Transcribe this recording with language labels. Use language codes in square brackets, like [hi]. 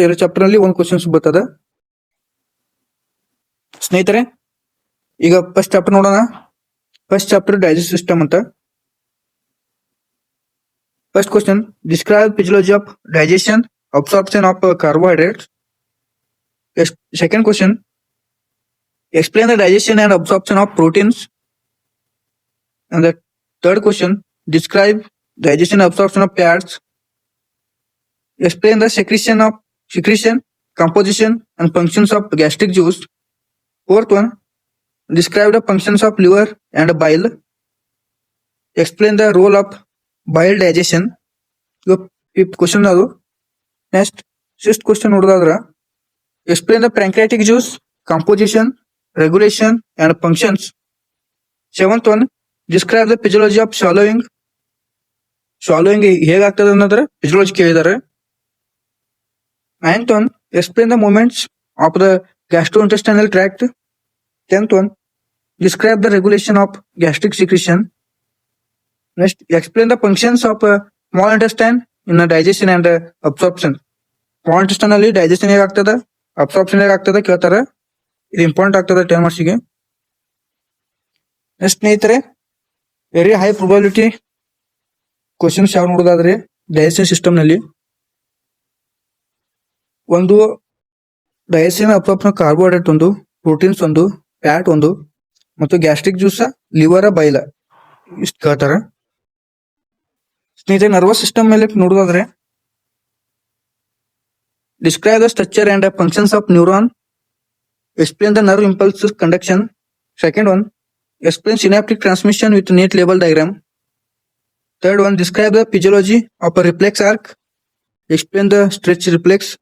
[kn] 2 chapter ಅಲ್ಲಿ ಒಂದ್ questions ಬರ್ತದ ಸ್ನೇಹಿತರೆ. ಈಗ ಫಸ್ಟ್ ಚಾಪ್ಟರ್ ನೋಡೋಣ. ಫಸ್ಟ್ ಚಾಪ್ಟರ್ ಡೈಜೆಸ್ಟ್ ಸಿಸ್ಟಮ್ ಅಂತ. [en] First question, describe physiology of digestion, absorption of carbohydrates. Second question, explain the digestion and absorption of proteins. And the third question, describe digestion and absorption of fats. Explain the secretion, composition and functions of gastric juice. Fourth one, describe the functions of liver and bile. Explain the role of bile digestion. Fifth question adu. Next, sixth question nodadra, explain the pancreatic juice, composition, regulation and functions. Seventh one, describe the physiology of swallowing. [kn] Swallowing ಹೇಗಾಗ್ತದೆ ಅನ್ನೋದ್ರ physiology ಕೇಳಿದ್ದಾರೆ. [en] Ninth one, explain the movements of the gastrointestinal tract. 10th one, describe the regulation of gastric secretion. Next, explain the functions of small intestine in the digestion and absorption. [kn] Small intestine ಅಲ್ಲಿ digestion ಹೇಗಾಗ್ತದ, absorption ಹೇಗಾಗ್ತದೆ ಕೇಳ್ತಾರೆ. ಇದು important ಆಗ್ತದೆ 10 ಮಾರ್ಕ್ಸಿಗೆ. Next ಸ್ನೇಹಿತರೆ, very high probability questions ಯಾವ ನೋಡೋದಾದ್ರೆ digestion system ನಲ್ಲಿ ಒಂದು digestion absorption carbohydrate ಒಂದು, ಪ್ರೋಟೀನ್ಸ್ ಒಂದು, ಫ್ಯಾಟ್ ಒಂದು ಮತ್ತು ಗ್ಯಾಸ್ಟ್ರಿಕ್ ಜ್ಯೂಸ್, ಲಿವರ್, ಬೈಲ ಇಷ್ಟು ಕೇಳ್ತಾರೆ. ಸ್ನೇಹಿತರೆ, ನರ್ವಸ್ ಸಿಸ್ಟಮ್ ಮೇಲೆ ನೋಡೋದಾದ್ರೆ [en] describe the structure and functions of neuron. Explain the nerve impulse conduction. Second one, explain synaptic transmission with neat label diagram. Third one, describe the physiology of a reflex arc. Explain the stretch reflex.